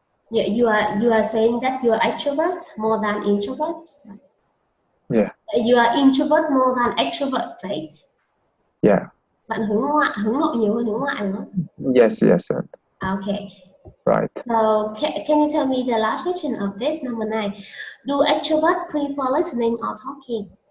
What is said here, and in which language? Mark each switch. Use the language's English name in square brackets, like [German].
[English] Yeah, you are saying that you are extrovert more than introvert. Yeah. You are introvert more than extrovert, right? Yeah. [Vietnamese] Bạn hướng nội nhiều hơn hướng ngoại đúng không? [English] Yes. Okay. Right. So can you tell me the last question of this, number 9? Do extroverts prefer listening or talking?